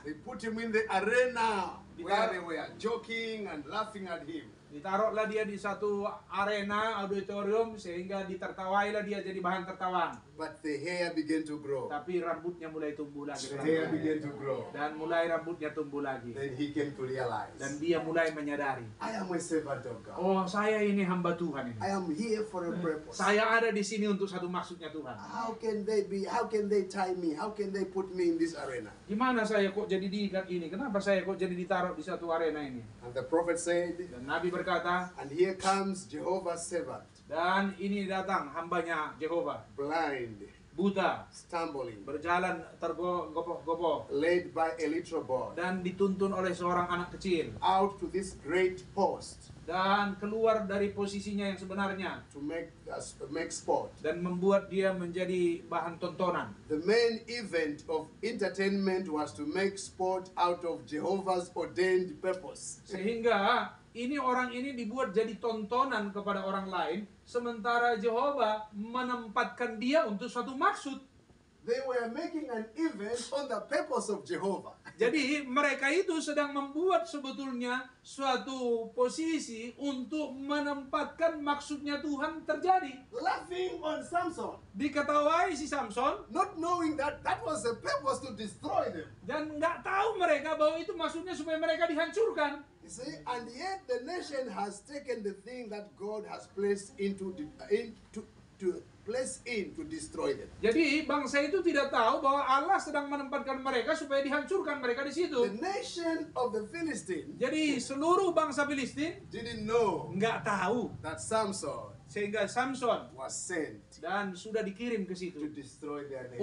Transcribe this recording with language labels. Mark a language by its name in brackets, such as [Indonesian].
[English] They put him in the arena where they were joking and laughing at him. [Indonesian] Ditaruhlah dia di satu arena auditorium sehingga ditertawailah dia jadi bahan tertawaan. [English] But the hair began to grow. [Indonesian] Tapi rambutnya mulai tumbuh lagi. [English] The hair began to grow. [Indonesian] Dan mulai rambutnya tumbuh lagi. [English] Then he came to realize, [Indonesian] Dan dia mulai menyadari, [English] I am a servant of God. [Indonesian] oh saya ini hamba Tuhan ini. [English] I am here for a purpose. [Indonesian] Saya ada di sini untuk satu maksudnya Tuhan. [English] How can they tie me? How can they put me in this arena? [Indonesian] Gimana saya kok jadi diikat ini? Kenapa saya kok jadi ditaruh di satu arena ini? [English] And the prophet said, [Indonesian] Dan Nabi berkata, [English] and here comes Jehovah's servant, [Indonesian] dan ini datang hambanya Yehova, [English] blind, [Indonesian] buta, [English] stumbling, [Indonesian] berjalan tergopoh-gopoh, [English] led by a little boy, [Indonesian] dan dituntun oleh seorang anak kecil. [English] out to this great post [Indonesian] Dan keluar dari posisinya yang sebenarnya. [English] to make sport. [Indonesian] Dan membuat dia menjadi bahan tontonan. [English] The main event of entertainment was to make sport out of Jehovah's ordained purpose. [Indonesian] Sehingga orang ini dibuat jadi tontonan kepada orang lain. Sementara Jehovah menempatkan dia untuk suatu maksud. [English] They were making an event on the purpose of Jehovah. [Indonesian] Jadi mereka itu sedang membuat sebetulnya suatu posisi untuk menempatkan maksudnya Tuhan terjadi. [English] Laughing on Samson, [Indonesian] Diketawai si Samson. [English] not knowing that that was the purpose to destroy them. [Indonesian] Dan nggak tahu mereka bahwa itu maksudnya supaya mereka dihancurkan. [English] You see, and yet the nation has taken the thing that God has placed to destroy them. [Indonesian] Jadi bangsa itu tidak tahu bahwa Allah sedang menempatkan mereka supaya dihancurkan mereka di situ. [English] The nation of the Philistines [Indonesian] Jadi seluruh bangsa Filistin [English] didn't know [Indonesian] nggak tahu, [English] that Samson [Indonesian] sehingga Samson [English] was sent [Indonesian] dan sudah dikirim ke situ [English] destroy their nation.